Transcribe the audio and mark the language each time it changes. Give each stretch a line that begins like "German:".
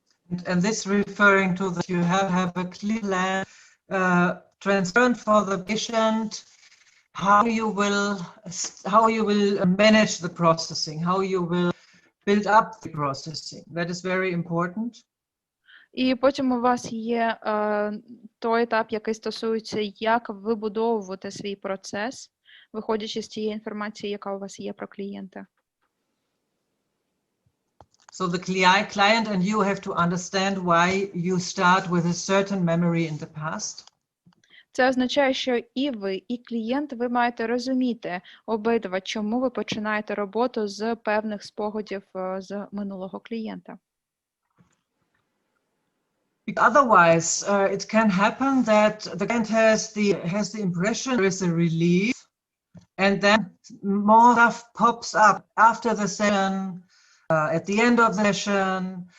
English: And this referring to that you have a clear plan transparent for the patient how you will manage the processing, how you will build up the processing. That is very important.
Ukrainian: І потім у вас є той етап, який стосується, як вибудовувати свій процес, виходячи з тієї інформації, яка у вас є про клієнта.
English: So the client and you have to understand why you start with a certain memory in the past.
Ukrainian: Це означає, що і ви, і клієнт, ви маєте розуміти обидва, чому ви починаєте роботу з певних спогадів з минулого клієнта.
English: Otherwise, it can happen that the client has the impression there is a relief, and then more stuff pops up after the session, at the end of the session.